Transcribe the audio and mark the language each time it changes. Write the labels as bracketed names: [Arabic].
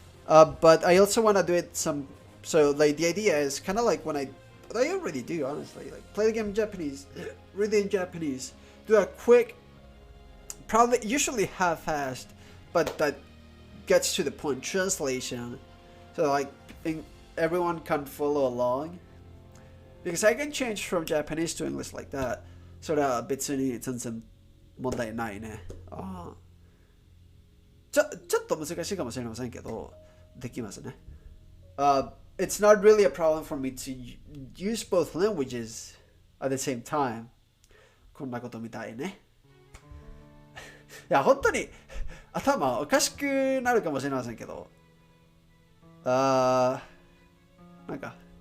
[English] But I also want to do it so like the idea is kind of like when I already do, honestly, like play the game in Japanese, read it in Japanese, do a quick, probably usually half-assed, but that gets to the point translation, so like everyone can follow along, because I can change from Japanese to English like that. [Japanese] それは別に全然問題ないね。ちょっと難しいかもしれませんけど、できますね。 [English] It's not really a problem for me to use both languages at the same time. [Japanese] こんなことみたいね。いや、本当に頭おかしくなるかもしれませんけど。なんか、